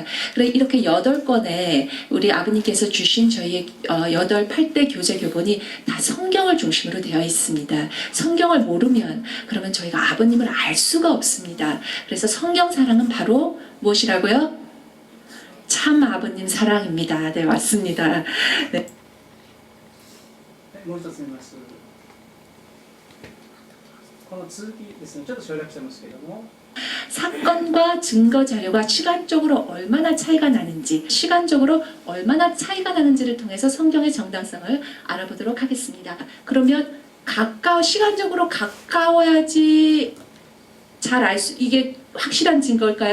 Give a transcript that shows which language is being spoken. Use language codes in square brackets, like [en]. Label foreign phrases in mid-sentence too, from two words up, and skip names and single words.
[ko] 이렇게 8권의 우리 아버님께서 주신 저희의 8대 교재 교본이 다 성경을 중심으로 되어 있습니다. 성경을 모르면 그러면 저희가 아버님을 알 수가 없습니다. 그래서 성경 사랑은 바로 무엇이라고요? 참 아버님 사랑입니다. 네, 맞습니다. 네. [ja] もう一つ見ます。この続きですね、ちょっと省略してますけれども、 [ko] 사건과 증거 자료가 시간적으로 얼마나 차이가 나는지, 시간적으로 얼마나 차이가 나는지를 통해서 성경의 정당성을 알아보도록 하겠습니다. 그러면 시간적으로 가까워야지 잘 알 수, 이게 확실한 증거일까요?